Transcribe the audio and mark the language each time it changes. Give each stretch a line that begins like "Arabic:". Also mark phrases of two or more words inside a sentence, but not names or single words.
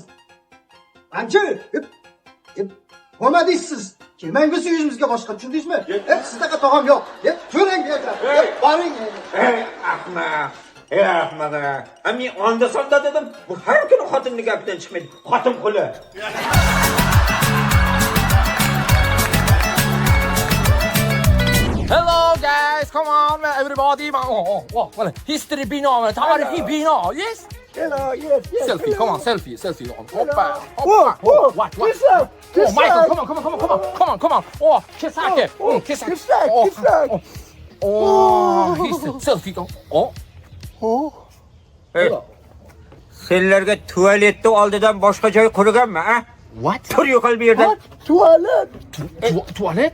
Uzbek: Ancha bo'lmadingiz. Kelmangiz uyimizga boshqa, tushundingizmi? Sizdaqa tog'am yo'q. Ko'ring, boring. Ahmaq. Men onda sonda dedim. Bu har kuni xotinning gapidan chiqmaydi. Xotin quli.
English: Hello guys, come on everybody. Well, history
Uzbek: bino, tarihi bino,
English: yes? Hello, yes. Selfie, come on, selfie. Hoppa. What? Oh, Michael, come on. Oh, Kisake. Kisake. Oh, selfie. Oh. Hey.
Uzbek: Senlarga tualetni oldidan boshqa joy qurganmi, ha?
English: What?
Uzbek: Tur yo'qol bu yerda. Tualet. Tualet?